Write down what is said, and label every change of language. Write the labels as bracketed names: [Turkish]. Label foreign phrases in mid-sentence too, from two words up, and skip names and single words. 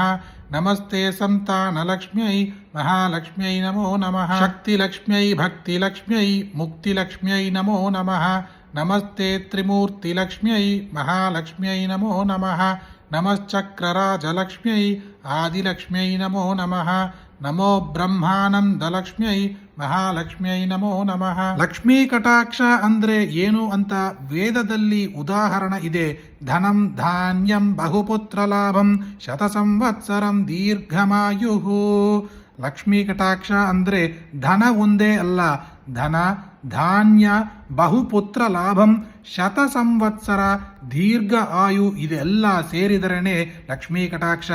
[Sanskrit] నమస్తే సంతానలక్ష్మ్యై మహాలక్ష్మ్యై నమో నమః. శక్తిలక్ష్మ్యై భక్తిలక్ష్మ్యై ముక్తిలక్ష్మ్యై నమో నమః. నమస్తే త్రిమూర్తిలక్ష్మ్యై మహాలక్ష్మ్యై నమో నమః. నమశ్చక్రరాజలక్ష్మ్యై ఆదిలక్ష్మ్యై నమో నమః. నమో ಬ್ರಹ್ಮಾನಂದಲಕ್ಷ್ಮ್ಯೈ ಮಹಾಲಕ್ಷ್ಮ್ಯೈ ನಮೋ ನಮಃ. [Kannada] ಲಕ್ಷ್ಮೀ ಕಟಾಕ್ಷ ಅಂದ್ರೆ ಏನು ಅಂತ ವೇದದಲ್ಲಿ ಉದಾಹರಣೆ ಇದೆ. [Sanskrit] ಧನಂ ಧಾನ್ಯಂ ಬಹುಪುತ್ರ ಲಾಭಂ ಶತ ಸಂವತ್ಸರಂ ದೀರ್ಘಮಾಯು. [Kannada] ಲಕ್ಷ್ಮೀ ಕಟಾಕ್ಷ ಅಂದ್ರೆ ಧನ ಒಂದೇ ಅಲ್ಲ, [Sanskrit] ಧನ ಧಾನ್ಯ ಬಹುಪುತ್ರ ಲಾಭಂ ಶತ ಸಂವತ್ಸರ ದೀರ್ಘ ಆಯು [Kannada] ಇದೆಲ್ಲ ಸೇರಿದರೇನೆ ಲಕ್ಷ್ಮೀ ಕಟಾಕ್ಷ.